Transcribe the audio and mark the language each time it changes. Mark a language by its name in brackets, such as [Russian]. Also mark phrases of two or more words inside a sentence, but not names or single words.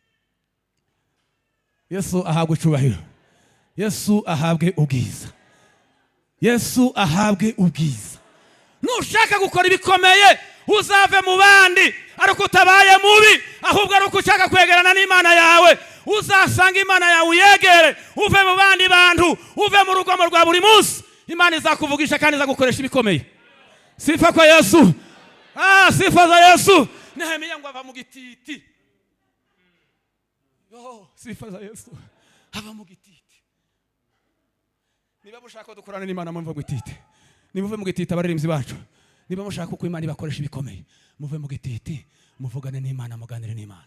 [Kinyarwanda] Yesu ahabwe icyubahiro, Yesu ahabwe ubwiza, Yesu ahabwe ubwiza. nushaka gukora ibikomeye uzave mu bandi ariko utabaye mubi, ahubwo ariko ushaka kwegerana n'Imana yawe uzasanga Imana yawe uyegere, uve mu bandi bantu, uve mu rugomo rwa buri munsi. Imana izakuvugisha kandi izagukoresha ibikomeye. [Swahili] Sifa kwa Yesu. Sifa za Yesu. [Kinyarwanda] Nehemiya ngo ava mu gititi. [Swahili] Sifa za Yesu. [Kinyarwanda] Ava mu gititi. Niba mushaka dukorana n'Imana muve mu gititi. Nimuve mu gititi abaririmbyi bacu. Niba mushaka ko Imana ibakoresha ibikomeye, muve mu gititi, muvugane n'Imana, muganire n'Imana.